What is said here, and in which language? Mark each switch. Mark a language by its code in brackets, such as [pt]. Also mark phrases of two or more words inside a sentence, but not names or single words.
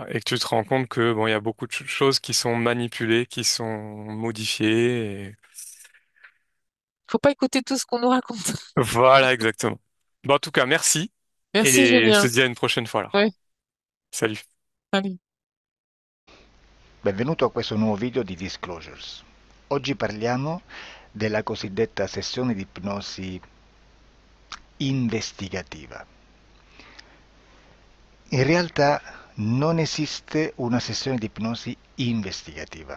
[fr] Et que tu te rends compte que bon, il y a beaucoup de choses qui sont manipulées, qui sont modifiées. Faut pas écouter tout ce qu'on nous raconte. Voilà, exactement. Bon, en tout cas, merci. Merci, Et je te Julien. dis à une prochaine fois alors. Oui. Salut. Allez. [it] Benvenuto a questo nuovo video di Disclosures. Oggi parliamo della cosiddetta sessione di ipnosi investigativa. In realtà non esiste una sessione di ipnosi investigativa.